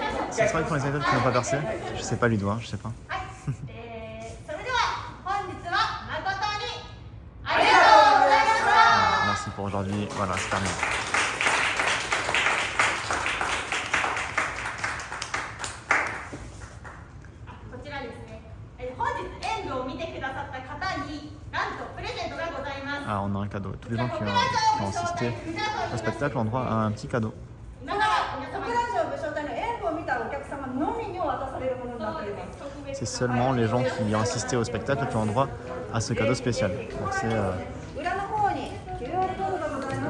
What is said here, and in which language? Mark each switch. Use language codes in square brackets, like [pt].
[fr] Ça sera pour les anecdotes qui n'ont pas versé. Je sais pas, Ludo, je sais pas. [ja] はい。それでは本日は誠にありがとうございました。 [fr] Merci pour aujourd'hui. Voilà, c'est terminé. [ja] こちらですね。本日演舞を見てくださった方に、ななんとプレゼントがございます。 [fr] Ah, on a un cadeau. Tous les gens qui ont assisté au spectacle ont droit à un petit cadeau. [ja] 今から皆様国ラジオ武将隊の演舞を見たお客様のみに渡されるものになっています。 [fr] C'est seulement les gens qui ont assisté au spectacle qui ont droit à ce cadeau spécial. Donc c'est, [ja] 裏の方に QR コードがございます。